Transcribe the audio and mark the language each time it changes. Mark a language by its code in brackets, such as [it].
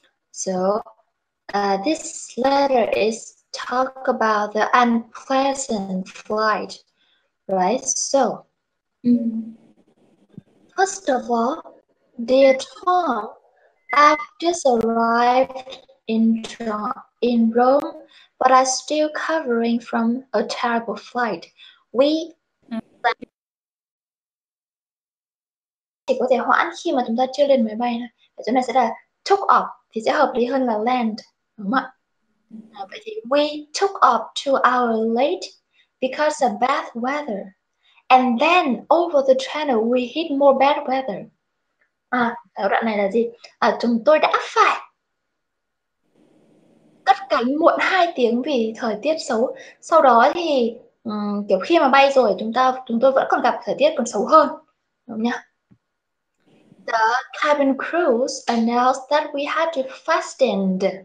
[en] So, this letter is talk about the unpleasant flight, right? So, first of all, dear Tom, I've just arrived in Rome, but I'm still recovering from a terrible flight. [vi] We chỉ có thể hoãn khi mà chúng ta chưa lên máy bay thôi. Ở chỗ này sẽ là took off thì sẽ hợp lý hơn là land, đúng không ạ? Vậy thì [en] we took off 2 hours late because of bad weather. And then over the channel we hit more bad weather. [vi] Ở đoạn này là gì? Chúng tôi đã phải cất cánh muộn 2 tiếng vì thời tiết xấu. Sau đó thì kiểu khi mà bay rồi chúng tôi vẫn còn gặp thời tiết còn xấu hơn, đúng không nhỉ? [en] The cabin crew announced that we had to fasten.